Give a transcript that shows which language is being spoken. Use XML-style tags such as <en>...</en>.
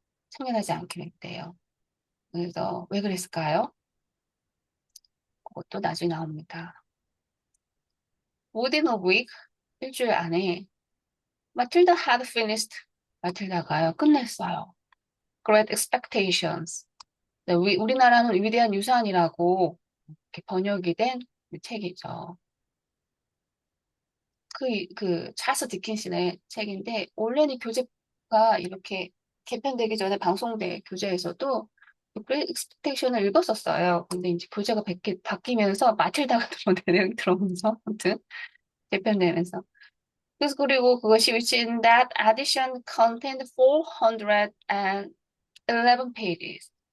<ko>참견하지 않기로 했대요. 그래서 왜 그랬을까요? 그것도 나중에 나옵니다.</ko> <en>Within a week,</en> <ko>일주일 안에 마틸다</ko> <en>had finished.</en> <ko>마틸다가요, 끝냈어요. Great Expectations. 네, 우리나라는 위대한 유산이라고 이렇게 번역이 된 책이죠. 찰스 디킨슨의 책인데, 원래는 교재가 이렇게 개편되기 전에 방송된 교재에서도 Great Expectation을 읽었었어요. 근데 이제 교재가 바뀌면서 마틸다가 내용이 들어오면서, 아무튼, 개편되면서. 그래서 그리고 그것이</ko> <en>which in that edition contained 411 pages.</en>